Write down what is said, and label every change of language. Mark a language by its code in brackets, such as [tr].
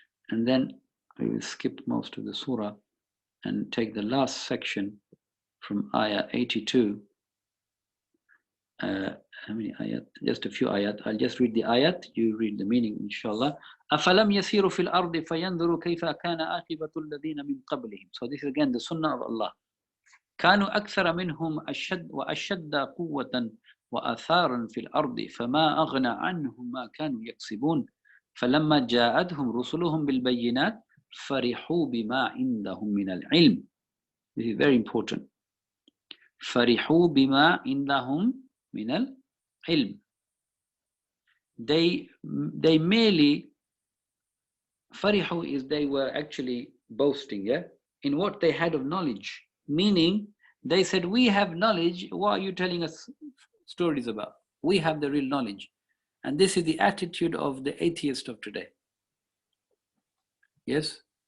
[en] And then we will skip most of the surah and take the last section from ayah 82. how many ayat? Just a few ayat. I'll just read the ayat. You read the meaning, inshallah. [ar] أَفَلَمْ يَسِيرُوا فِي الْأَرْضِ فَيَنْظُرُوا كَيْفَ كَانَ عَاقِبَةُ الَّذِينَ مِنْ قَبْلِهِمْ. [en] So this is again the sunnah of Allah. [ar] كانوا أكثر منهم وأشد قوة وآثارا في الأرض فما أغنى عنهم ما كانوا يكسبون فلما جاءتهم رسلهم بالبينات فرحوا بما عندهم من العلم. [en] This is very important. [ar] فرحوا بما عندهم من العلم. [en] They merely, فرحوا is they were actually boasting, yeah, in what they had of knowledge. Meaning, they said, we have knowledge, what are you telling us stories about? We have the real knowledge. And this is the attitude of the atheist of today. Yes?